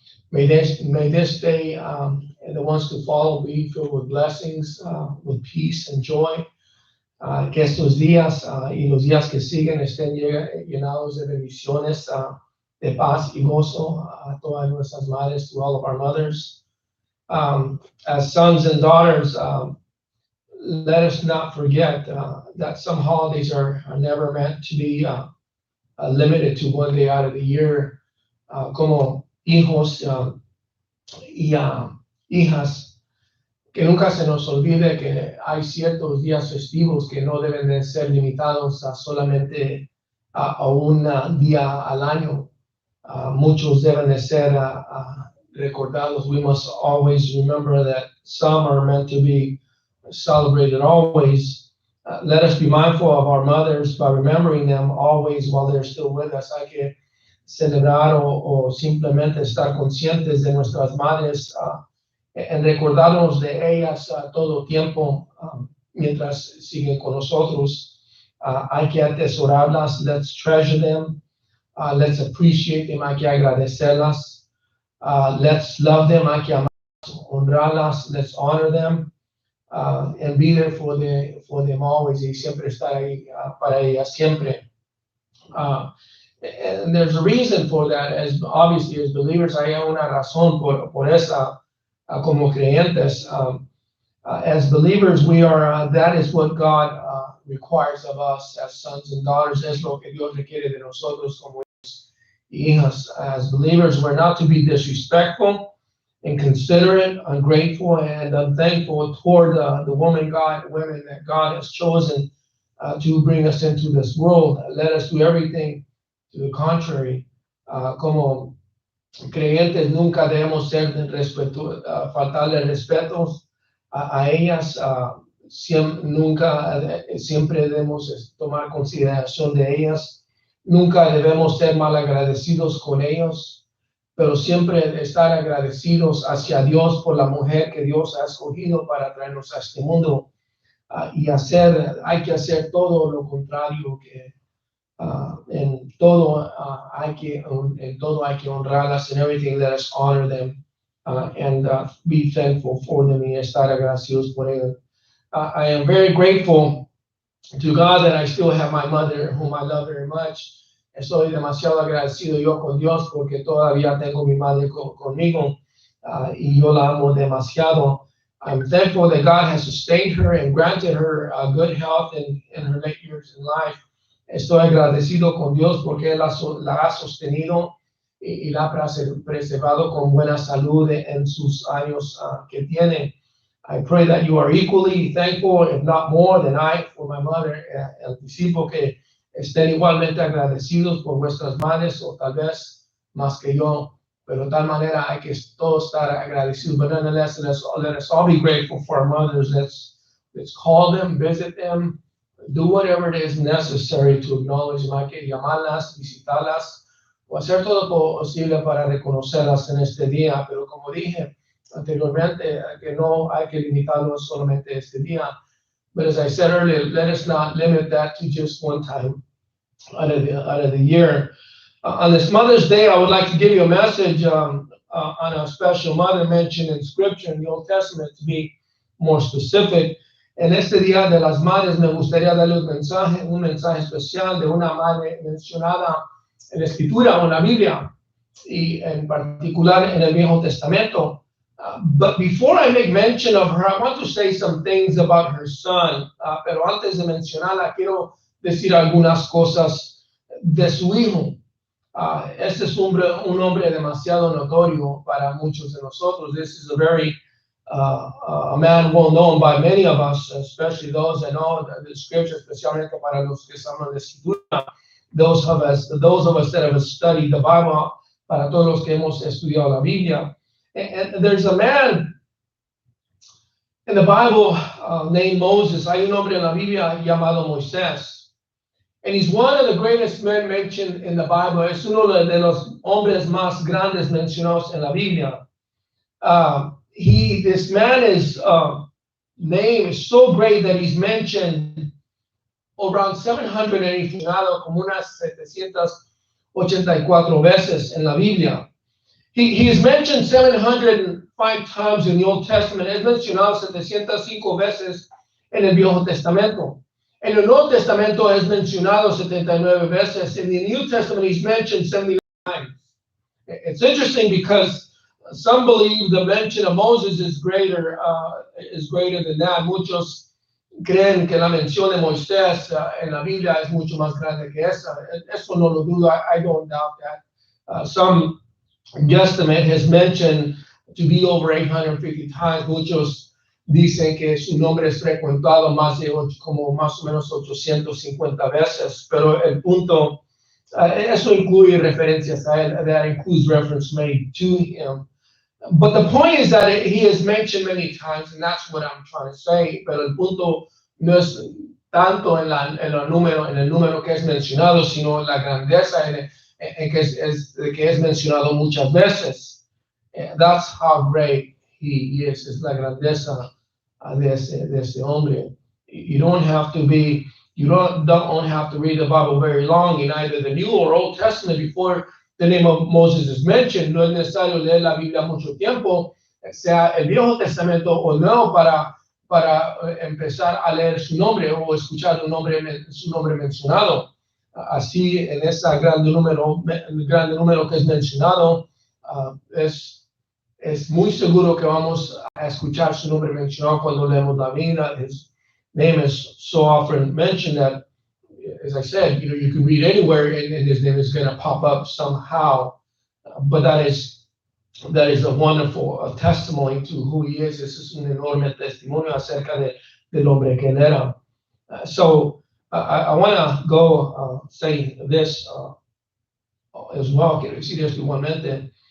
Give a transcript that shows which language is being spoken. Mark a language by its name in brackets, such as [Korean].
[English] May this day and the ones to follow be filled with blessings, with peace and joy. [Spanish] Que estos días y los días que siguen estén llenados de bendiciones, de paz y gozo a todas nuestras madres, [English] to all of our mothers. As sons and daughters, let us not forget that some holidays are never meant to be limited to one day out of the year. [Spanish] Como hijos y hijas, que nunca se nos olvide que hay ciertos días festivos que no deben de ser limitados a solamente a un día al año. Muchos deben de ser recordados. [English] We must always remember that some are meant to be celebrated always. Let us be mindful of our mothers by remembering them always while they're still with us. [Spanish] Hay que celebrar o simplemente estar conscientes de nuestras madres en recordarnos de ellas todo tiempo mientras siguen con nosotros. Hay que atesorarlas. [English] Let's treasure them. Let's appreciate them. [Spanish] Hay que agradecerlas. [English] Let's love them. [Spanish] Hay que amarlas, honrarlas. [English] Let's honor them. And be there for them always, [Spanish] y siempre estar ahí para ellas siempre. [English] And there's a reason for that. As obviously as believers, [Spanish] hay una razón por esa como creyentes. [English] As believers, we are. That is what God requires of us as sons and daughters. [Spanish] Es lo que Dios requiere de nosotros como hijos y hijas. [English] As believers, we're not to be disrespectful, inconsiderate, ungrateful, and unthankful toward the women that God has chosen to bring us into this world. Let us do everything To the contrary, [Spanish] como creyentes nunca debemos ser faltarle respeto a ellas, siempre debemos tomar consideración de ellas, nunca debemos ser mal agradecidos con ellos, pero siempre estar agradecidos hacia Dios por la mujer que Dios ha escogido para traernos a este mundo. Hay que hacer todo lo contrario que en todo hay que honrarlas, [English] and everything, let us honor them and be thankful for them [Spanish] y estar agradecidos por ellos. [English] I am very grateful to God that I still have my mother, whom I love very much. [Spanish] Estoy demasiado agradecido yo con Dios porque todavía tengo mi madre conmigo y yo la amo demasiado. [English] I'm thankful that God has sustained her and granted her good health in her late years in life. [Spanish] Estoy agradecido con Dios porque Él la ha sostenido y la ha preservado con buena salud en sus años que tiene. [English] I pray that you are equally thankful, if not more than I, for my mother. [Spanish] Anticipo que estén igualmente agradecidos por vuestras madres, o tal vez más que yo, pero de tal manera hay que todos estar agradecidos. [English] But nonetheless, let us all be grateful for our mothers. Let's call them, visit them, do whatever it is necessary to acknowledge them. [Spanish] Hay que llamarlas, visitarlas, o hacer todo lo posible para reconocerlas en este día. Pero como dije anteriormente, que no hay que limitarlo solamente a este día. [English] But as I said earlier, let us not limit that to just one time out of the year. On this Mother's Day, I would like to give you a message on a special mother mentioned in Scripture in the Old Testament, to be more specific. [Spanish] En este Día de las Madres me gustaría darle un mensaje especial de una madre mencionada en la Escritura o en la Biblia, y en particular en el Viejo Testamento. [English] But before I make mention of her, I want to say some things about her son. [Spanish] Pero antes de mencionarla, quiero decir algunas cosas de su hijo. Este es un hombre demasiado notorio para muchos de nosotros. [English] This is a man well known by many of us, especially those that know the Scripture, [Spanish] especialmente para los que saben la Escritura. [English] Those of us that have studied the Bible, [Spanish] para todos los que hemos estudiado la Biblia. [English] And there's a man in the Bible named Moses. [Spanish] Hay un hombre en la Biblia llamado Moisés. [English] And he's one of the greatest men mentioned in the Bible. [Spanish] Es uno de los hombres más grandes mencionados en la Biblia. [English] This man's name is so great that he's mentioned around 700, [Spanish] como unas 784 veces en la Biblia. [English] He is mentioned 705 times in the Old Testament. [Spanish] Es mencionado 705 veces en el Viejo Testamento. En el Nuevo Testamento es mencionado 79 veces. [English] In the New Testament, he's mentioned 79 times. It's interesting because some believe the mention of Moses is greater than that. [Spanish] Muchos creen que la mención de Moisés en la Biblia es mucho más grande que esa. Eso no lo dudo. [English] I don't doubt that. Some guesstimate has mentioned to be over 850 times. [Spanish] Muchos dicen que su nombre es frecuentado como más o menos 850 veces, pero el punto, eso incluye referencias a él, [English] that includes reference made to him. But the point is that he is mentioned many times, and that's what I'm trying to say, [Spanish] pero el punto no es tanto en el número que es mencionado, sino en la grandeza en que es mencionado muchas veces. [English] That's how great he is. [Spanish] Es la grandeza de ese hombre. [English] You don't have to read the Bible very long in either the New or Old Testament before the name of Moses is mentioned. [Spanish] No es necesario leer la Biblia mucho tiempo, sea el Viejo Testamento o el Nuevo, para empezar a leer su nombre o escuchar su nombre mencionado. Así, en ese grande número que es mencionado, es muy seguro que vamos a escuchar su nombre mencionado cuando leemos la Biblia. [English] His name is so often mentioned that, as I said, you can read anywhere and his name is going to pop up somehow. But that is a wonderful testimony to who he is. [Spanish] Ese es un enorme testimonio acerca del hombre que él era. [English] So I want to go say this as well. [Spanish] Quiero decir esto igualmente.